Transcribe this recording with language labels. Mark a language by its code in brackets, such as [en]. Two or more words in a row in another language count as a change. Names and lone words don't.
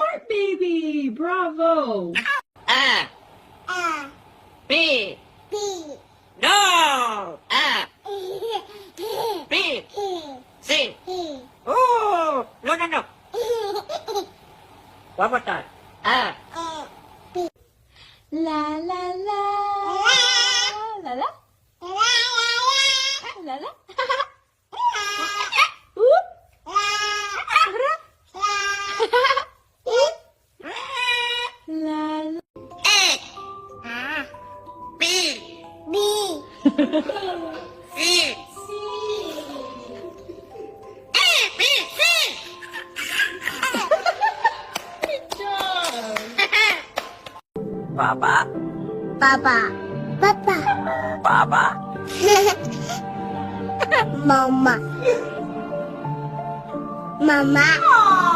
[en] Smart baby. Bravo. A. A. B. B. No. A. B. C. Oh. No. One more time. A. La la la. La la. La la. Oop. La la. A. B. B. C. A, B, C. Good job. Papa. Papa. Papa. Papa. Mama. Mama.